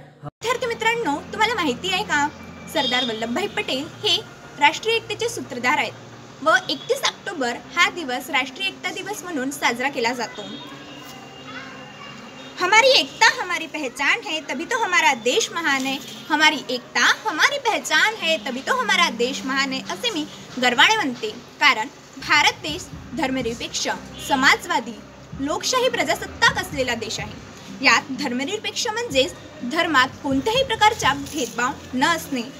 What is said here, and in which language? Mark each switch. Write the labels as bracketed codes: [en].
[mr] विद्यार्थी मित्रांनो, तुम्हाला माहिती आहे का, सरदार वल्लभभाई पटेल हे राष्ट्रीय एकतेचे सूत्रधार आहेत व 31 ऑक्टोबर हा दिवस राष्ट्रीय एकता दिवस म्हणून साजरा केला जातो. [hi] हमारी एकता हमारी पहचान है तभी तो हमारा देश महान है. हमारी एकता हमारी पहचान है तभी तो हमारा देश महान है [mr] असे मी गर्वाने म्हणते. कारण भारत देश धर्मनिरपेक्ष, समाजवादी, लोकशाही प्रजासत्ताक असलेला देश आहे. यात धर्मनिरपेक्ष म्हणजेच धर्मात कोणत्याही प्रकारचा भेदभाव न असणे.